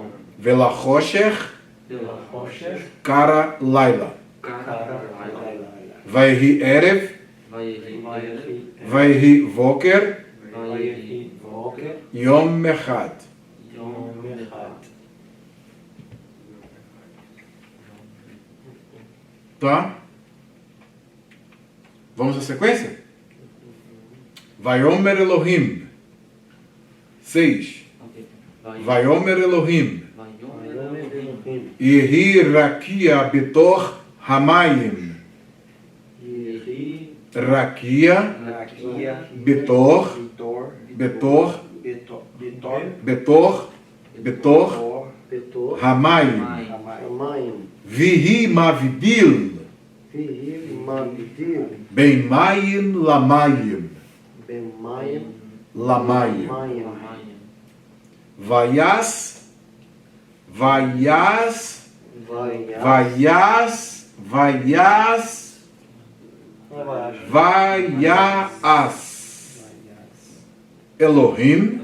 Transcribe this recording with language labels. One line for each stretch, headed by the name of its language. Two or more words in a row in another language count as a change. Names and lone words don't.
Hebrew: Velachoshech, Velachoshech, קרא לילה. Kara, ויהי ערב, ויהי ערב, ויהי בקר, ויהי בקר, יום אחד. יום אחד.
Portuguese: Tá? Vamos à sequência?
Hebrew: ויאמר אלהים. 6. Ok. ויאמר אלהים. ויאמר אלהים, יהי רקיע בתוך המים. Yehi, Rakia Raquia, Betor Vitor, Betor Betor, בתוך בתוך Betor, Hamayim. Amai, ויהי מבדיל Mabdil, בין מים למים. Bemayim, Lamayim. Mayim, ויעש ויעש Vaias, ויעש ויעש ויעש אלהים